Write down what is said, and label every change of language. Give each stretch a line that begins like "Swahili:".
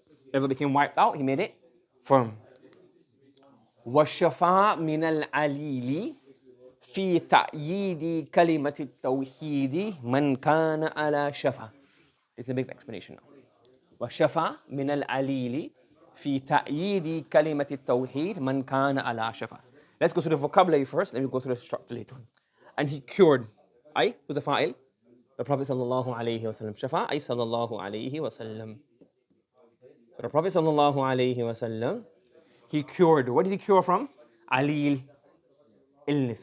English: Wherever became wiped out, he made it firm.
Arabic: وشفى من العليل في تأييد كلمة التوحيد من كان على شفا.
English: It's a big explanation now.
Arabic: وشفى من العليل في تأييد كلمة التوحيد من كان على شفا.
English: Let's go through the vocabulary first, then we'll go through the structure later on. And he cured. Who's the fa'il? The Prophet sallallahu alayhi wa sallam. Shafa, sallallahu alayhi wa sallam. The Prophet sallallahu alayhi wa sallam, he cured. What did he cure from? Alil, illness.